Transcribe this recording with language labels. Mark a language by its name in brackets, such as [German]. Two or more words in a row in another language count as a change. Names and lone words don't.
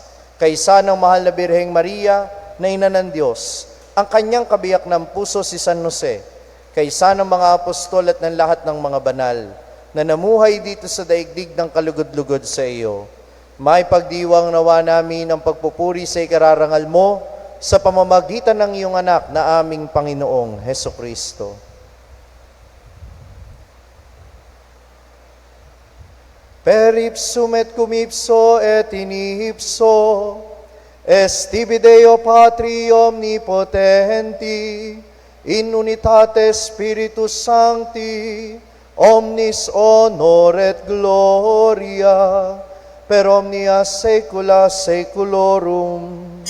[Filipino] Kaisa ng mahal na Birheng Maria, na ina ng Diyos, ang kanyang kabiyak ng puso si San Jose, kaisa ng mga apostol at ng lahat ng mga banal, na namuhay dito sa daigdig ng kalugod-lugod sa iyo. May pagdiwang nawa namin ang pagpupuri sa ikararangal mo sa pamamagitan ng iyong anak na aming Panginoong Heso Kristo. [Latin] Per ipsum et cum ipso et in ipso, Estibi Deo Patri Omnipotenti, in unitate Spiritus Sancti, omnis honor et gloria, per omnia saecula saeculorum.